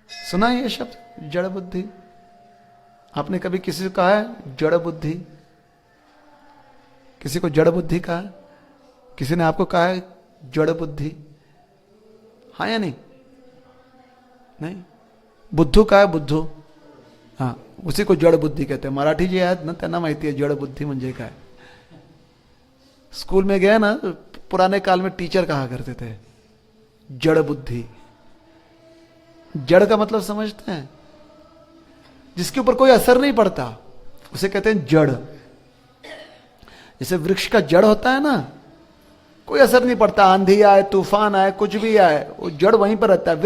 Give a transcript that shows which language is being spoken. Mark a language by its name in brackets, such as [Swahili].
[Hindi] सुना है ये शब्द जड़ बुद्धि? आपने कभी किसी को कहा है जड़ बुद्धि? किसी को जड़ बुद्धि कहा? किसी ने आपको कहा है जड़ बुद्धि? हाँ या नहीं? नहीं, बुद्धू का है बुद्धू, हाँ उसी को जड़ बुद्धि कहते हैं. [Marathi] मराठी जी आहेत ना त्यांना माहिती आहे जड़ बुद्धि म्हणजे काय. [Hindi] स्कूल में गए ना, पुराने काल में टीचर कहा करते थे जड़ बुद्धि. जड़ का मतलब समझते हैं, जिसके ऊपर कोई असर नहीं पड़ता उसे कहते हैं जड़. जैसे वृक्ष का जड़ होता है ना, कोई असर नहीं पड़ता, आंधी आए तूफान आए कुछ भी आए वो जड़ वहीं पर रहता है.